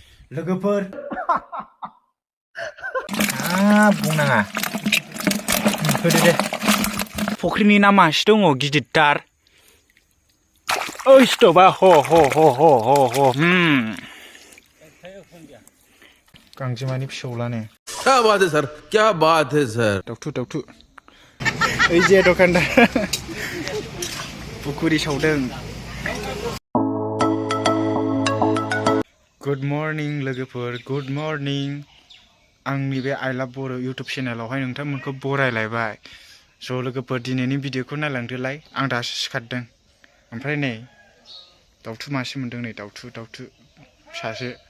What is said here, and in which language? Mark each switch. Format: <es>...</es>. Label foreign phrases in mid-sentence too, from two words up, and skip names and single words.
<brx>लोगोफोर बुंनाङा होदो दे फुख्रिनि ना मासे दङ गिदिरथार ओइ स्टपा ह गांजेमानि फिसौलानो</brx> <hi>क्या बात है सर क्या बात है सर</hi> <brx>दावथु ओइ जे दखानदार पुखुरि सावदों</brx> <en>good morning</en> <brx>लोगोफोर</brx> <en>good morning</en> <brx>आंनि बे आइ लाभ बर' इउटुब चेनेलावहाय नोंथांमोनखौ बरायलायबाय ज' लोगोफोर दिनैनि भिडिअखौ नायलांदोलाय आं दासो सिखारदों ओमफ्राय नै दावथु मासे मोनदों नै दावथु फिसासो</brx>